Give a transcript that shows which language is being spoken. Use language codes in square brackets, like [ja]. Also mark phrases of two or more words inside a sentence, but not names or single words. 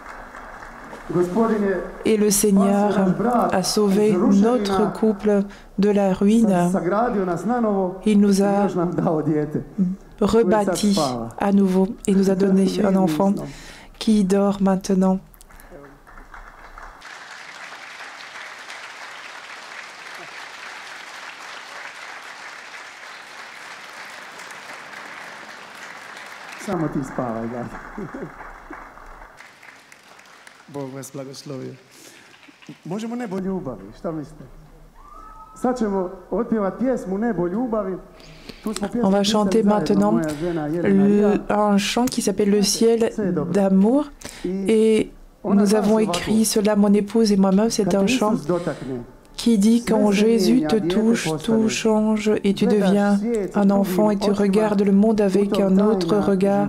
[fr] Et le Seigneur a sauvé notre couple de la ruine. Il nous a rebâtis à nouveau et nous a donné un enfant qui dort maintenant. [bs] Samo ti spavaj, da. Bog vas blagoslovio. Možemo Nebo ljubavi, šta mislite? Sad ćemo otpjevati pjesmu Nebo ljubavi. [fr] On va chanter maintenant un chant qui s'appelle Le ciel d'amour. Et nous avons écrit cela, mon épouse et moi-même, c'est un chant qui dit quand Jésus te touche, tout change et tu deviens un enfant et tu regardes le monde avec un autre regard.